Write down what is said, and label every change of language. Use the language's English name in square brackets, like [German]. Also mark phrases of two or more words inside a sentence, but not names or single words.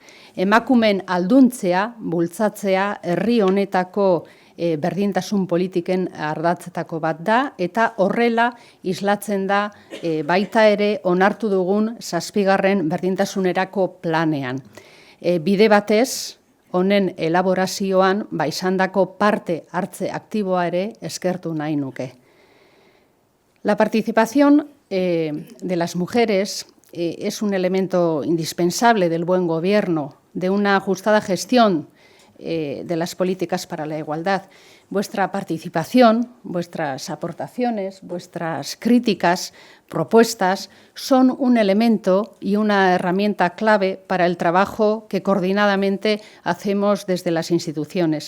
[Basque] Emakumeen alduntzea, bultzatzea, herri honetako berdintasun politiken ardatzetako bat da, eta horrela islatzen da baita ere onartu dugun 7. berdintasunerako planean. Bide batez, honen elaborazioan izandako parte hartze aktiboa ere eskertu nahi nuke. [Spanish] La participación de las mujeres es un elemento indispensable del buen gobierno, de una ajustada gestión de las políticas para la igualdad. Vuestra participación, vuestras aportaciones, vuestras críticas, propuestas, son un elemento y una herramienta clave para el trabajo que coordinadamente hacemos desde las instituciones.